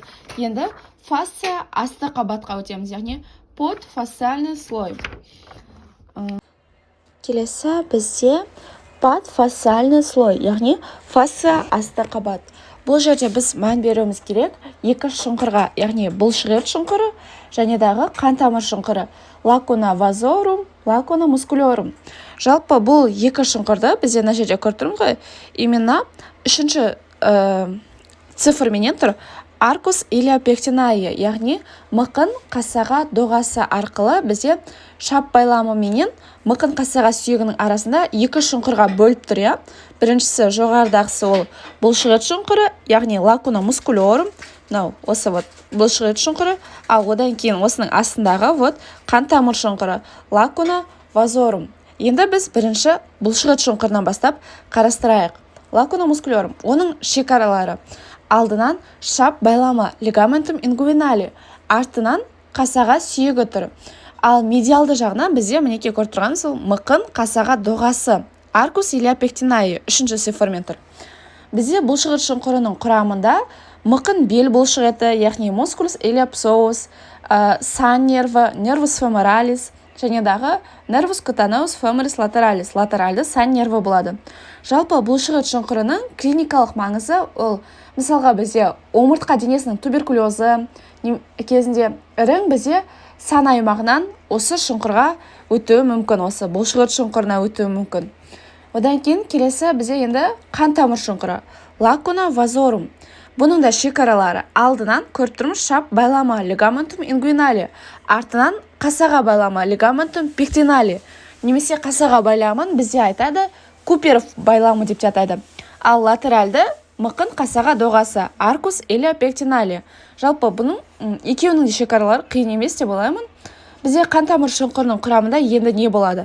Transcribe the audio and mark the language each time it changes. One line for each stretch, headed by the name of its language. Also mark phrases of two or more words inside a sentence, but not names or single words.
Kazakh: Енді фасция асты қабатқа өтеміз, яғни
Russian: подфасциальный слой.
Kazakh: Келесі бізде
Russian: подфасциальный слой,
Kazakh: яғни фасция асты қабат. Бұл жерде біз мән беруіміз керек екі шұңқырға, яғни бұлшықет шұңқыры және дағы қантамыр шұңқыры,
Latin: lacuna vasorum, lacuna musculorum.
Kazakh: Жалпы бұл екі шұңқырды бізде мына жерде көріп тұрмыз ғой, именно үшінші цифрменен тұр
Latin: arcus iliopectinae,
Kazakh: яғни мықын қасаға доғасы арқылы бізде шап байламы менен мықын қасаға сүйегінің арасында екі шұңқырға бөліп тұр, иә. Біріншісі жоғарыдағысы ол бұлшықет шұңқыры, яғни
Latin: lacuna musculorum,
Kazakh: осы бұлшықет шұңқыры, ал одан кейін осының астындағы қантамыр шұңқыры
Latin: lacuna vasorum.
Kazakh: Енді біз бірінші бұлшықет шұңқырынан бастап қарастырайық.
Latin: Lacuna musculorum,
Kazakh: оның шекаралары алдынан шап байлама
Latin: ligamentum inguinale,
Kazakh: артынан қасаға сүйегі тұр. Ал медиалды жағынан бізде мінекей көріп тұрғанымыз мықын қасаға доғасы
Latin: arcus iliopectinae
Kazakh: үшінші цифрмен тұр. Бізде бұлшықет шұңқырының құрамында мықын бел бұлшықеті, яғни
Latin: musculus iliopsoas,
Kazakh: сан нерві,
Latin: nervus femoralis
Kazakh: және дағы
Latin: nervus cutaneus femoris lateralis,
Kazakh: латеральды сан нерві болады. Жалпы бұлшықет шұңқырының клиникалық маңызы ол, мысалға бізде омыртқа денесінің туберкулезі кезінде ірің бізде сан аймағынан осы шұңқырға өтуі мүмкін, осы бұлшықет шұңқырына өтуі мүмкін. Одан кейін келесі бізде енді қантамыр шұңқыры
Latin: lacuna vasorum.
Kazakh: Бұның да шекаралары алдынан көріп тұрмыз шап байлама
Latin: ligamentum inguinale,
Kazakh: артынан қасаға байлама
Latin: ligamentum pectinale,
Kazakh: немесе қасаға байламын бізде айтады Куперов байламы деп атайды. Ал латеральды мықын қасаға доғасы
Latin: arcus iliopectinae.
Kazakh: Жалпы бұның екеуінің де шекаралары қиын емес деп ойлаймын. Бізде қантамыр шұңқырының құрамында енді не болады?